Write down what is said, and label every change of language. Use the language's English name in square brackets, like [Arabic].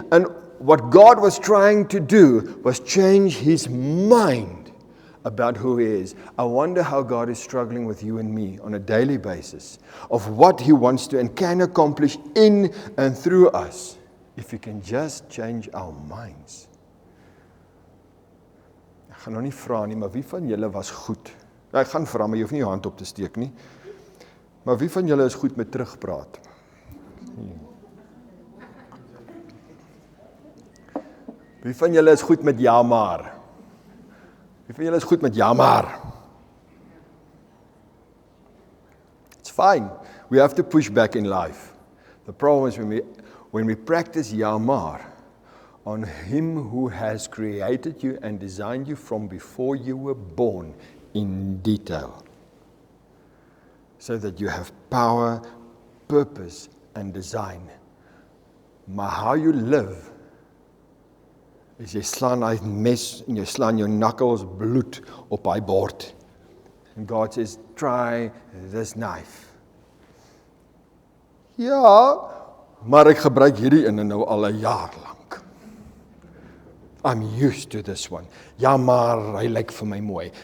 [English] And what God was trying to do was change his mind about who He is. I wonder how God is struggling with you and me on a daily basis of what He wants to and can accomplish in and through us if we can just change our minds. [Afrikaans] Ek gaan nou nie vra nie, maar wie van julle was goed? Ek gaan vra, maar jy hoef nie jou hand op te steek nie. Maar wie van julle is goed met terugpraat? Wie van julle is goed met ja maar? Wie van julle is goed met ja maar? [English] It's fine. We have to push back in life. The problem is when we practice ja maar on Him who has created you and designed you from before you were born in detail, so that you have power, purpose and design. [Afrikaans] Maar [English] how you live, [Afrikaans] is jy slaan hy mes en jy slaan jou knuckles bloed op hy bord. [English] And God says, try this knife. [Afrikaans] Ja, maar ek gebruik hierdie in nou al 'n jaar lank. [English] I'm used to this one. [Afrikaans] Ja, maar hy lyk vir my mooi.